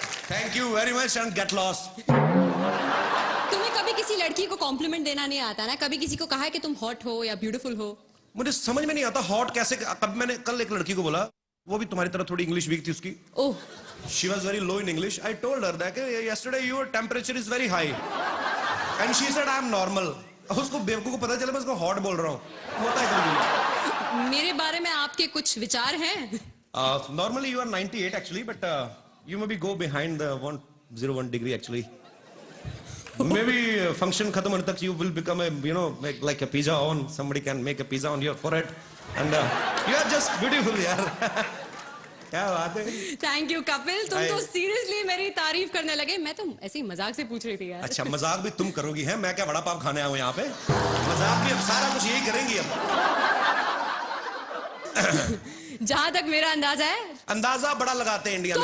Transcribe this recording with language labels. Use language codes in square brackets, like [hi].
[en] Thank you very much and get lost. [hi] तुम्हें कभी किसी लड़की को कॉम्प्लीमेंट देना नहीं आता ना? कभी किसी को कहा है कि तुम हॉट हो या ब्यूटीफुल हो? मुझे समझ में नहीं आता हॉट कैसे। कब मैंने कल एक लड़की को बोला, वो भी तुम्हारी तरह थोड़ी इंग्लिश वीक थी उसकी। ओह, [en] She was very low in English. I told her that yesterday your temperature is very high, and she said I am normal. [hi] उसको बेवकूफ को पता चला मैं उसको हॉट बोल रहा हूँ। होता है कभी। मेरे बारे में आपके कुछ विचार हैं? [en] Normally you are 98 actually, but you maybe go behind the 101 degree actually. Maybe function [hi] खत्म होने तक [en] you will become a like a pizza on. Somebody can make a pizza on your forehead, and you are just beautiful यार। [hi] क्या बात है। [en] Thank you Kapil, तुम Hi. [hi] तो seriously मेरी तारीफ करने लगे। मैं तो ऐसे ही मजाक से पूछ रही थी यार। अच्छा, मजाक भी तुम करोगी है? मैं क्या वड़ा पाव खाने आया हूँ यहाँ पे? मजाक भी अब सारा कुछ यही करेंगी अब। जहां तक मेरा अंदाजा है, अंदाजा बड़ा लगाते हैं इंडिया में